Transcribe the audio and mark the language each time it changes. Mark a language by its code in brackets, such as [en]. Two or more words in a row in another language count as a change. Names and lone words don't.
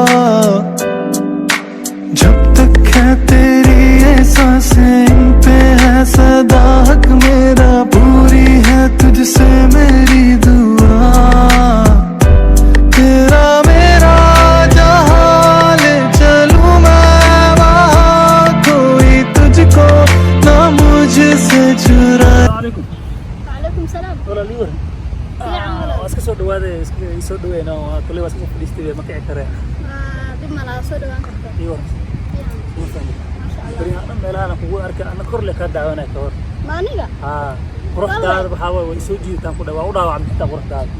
[hi] जब तक है तेरी ये सांसें, इन पे है सदा हक मेरा, पूरी है तुझसे मेरी दुआ। तेरा मेरा जहां ले चलूं मैं वहाँ, कोई तुझको ना मुझसे चुरा। [so] waa iska soo dhawaade soo dhaweena waa kulli waa iska fadhiistay ma kici kare dib ma la soo dhawaan kartaa iyo bariyaana meelaha kugu arka ana kor le ka daawanay ka hor maaniga quruxdaada waxa way soo jiitaan ku dhawaa u dhaawacmay xitaa quruxdaada